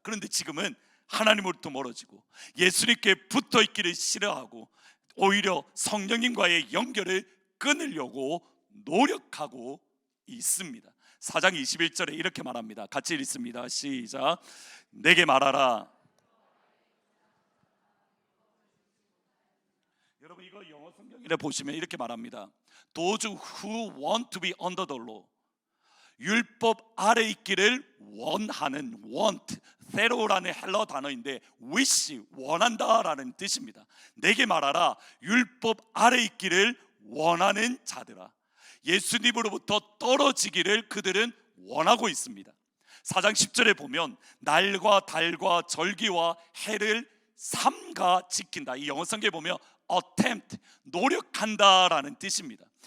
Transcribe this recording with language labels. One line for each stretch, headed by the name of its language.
Korean: 그런데 지금은 하나님으로부터 멀어지고 예수님께 붙어 있기를 싫어하고 오히려 성령님과의 연결을 끊으려고 노력하고 있습니다. 4장 21절에 이렇게 말합니다. 같이 읽습니다. 시작. 내게 말하라. 여러분, 이거 영어 성경에 보시면 이렇게 말합니다.
English: Those who want to be under the law,
Korean: 율법 아래 있기를 원하는, want, thero라는 헬러 단어인데 wish, 원한다라는 뜻입니다. 내게 말하라. 율법 아래 있기를 원하는 자들아. 예수님으로부터 떨어지기를 그들은 원하고 있습니다. 4장 10절에 보면 날과 달과 절기와 해를 삼가 지킨다. 이 영어 성경에 보면 attempt, 노력한다라는 뜻입니다.